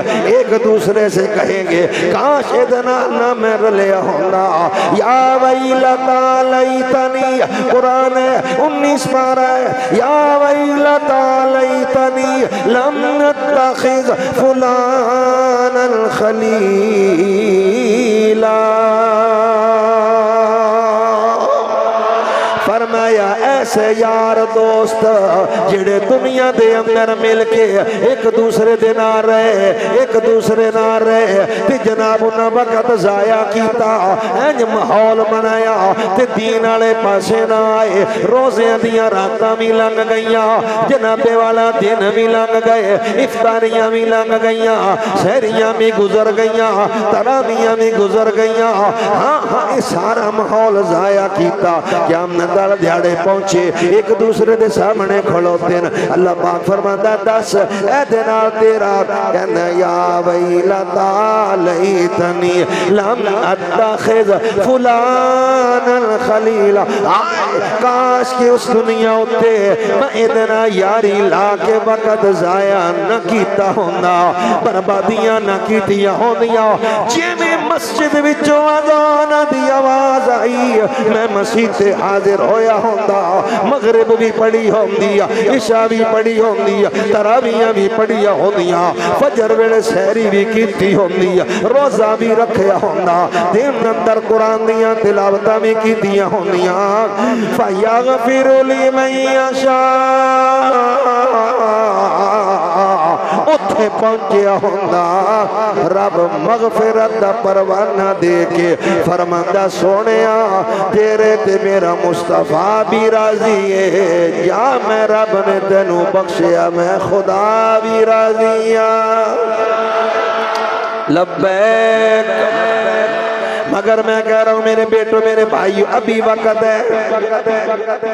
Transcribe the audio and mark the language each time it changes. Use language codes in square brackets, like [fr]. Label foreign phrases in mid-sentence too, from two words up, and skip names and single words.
[ur] ایک دوسرے سے کہیں گے [pa] کاش ادنا نہ میں رلیا ہونا، [ar] یا ویلتا لیتنی، [ur] قرآن 19 پارہ ہے، [ar] یا ویلتا لیتنی لم اتخذ فلانا خلیلا۔ [pa] فرمایا ایسے یار دوست جڑے دنیا دے اندر مل کے ایک دوسرے دے نہ رہے، ایک دوسرے نہ رہے تے جناب انہاں وقت ضائع کیتا، انج ماحول بنایا تے دین والے پاسے نہ آئے، روزیاں دیاں راتاں بھی لنگ گئیاں، جناب والا دن بھی لنگ گئے، افطاریاں بھی لنگ گئیاں، سحریاں بھی گزر گئیاں، تراویحاں بھی گزر گئیاں، ہاں یہ سارا ماحول ضائع کیتا۔ قیامت دیہڑے پہنچے، ایک دوسرے دے سامنے کھڑوتے ہیں، اللہ پاک فرماتا دس اے دنال تیرا، کہنا [ar] یا ویلتا لیتنی لم اتخذ فلانا خلیلا، [pa] کاش کہ اس دنیا ہوتے میں ادنا یاری لا کے وقت ضائع نہ کیتا ہونا، بربادیاں نہ کیتیاں ہوندیاں، جے میں مسجد وچوں اذان دی آواز آئی میں مسجد سے حاضر ہویا ہوندہ، مغرب بھی پڑھی ہوندی، عشاء بھی پڑھی ہوندی، تراویحاں بھی پڑھی ہوندی، فجر ویلے سحری بھی کیتی ہوندی، روزہ بھی رکھیا ہوندہ، دن اندر قرآن دیاں تلاوتاں بھی کیتیاں ہوندیاں۔ [ar] فَيَغْفِرُ لِمَن يَشَاءُ، [pa] اتھے پہنچیا ہوندہ، رب مغفرت دا پروانہ دے کے فرماندہ سونیا تیرے تے میرا مصطفیٰ بھی راضی ہے، یا میں رب نے تینوں بخشیا میں خدا بھی راضی ہاں۔ [ur] لبیک، مگر میں کہہ رہا ہوں میرے بیٹوں میرے بھائیو ابھی وقت ہے۔